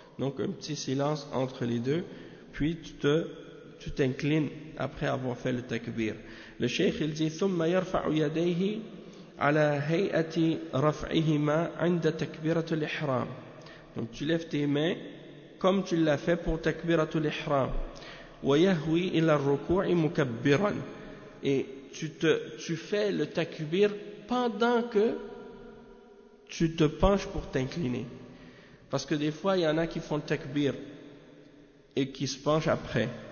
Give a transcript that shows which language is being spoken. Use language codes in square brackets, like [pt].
[fr] Donc un petit silence entre les deux, puis tu t'inclines après avoir fait le takbir. Le cheikh il dit: [ar] ثم يرفع يديه على هيئة رفعهما عند تكبيرة الإحرام. [fr] Donc tu lèves tes mains comme tu l'as fait pour takbirat al-ihram. [ar] ويهوي الى الركوع مكبرا. [fr] Et tu fais le takbir pendant que tu te penches pour t'incliner. Parce que des fois il y en a qui font le takbir et qui se penchent après.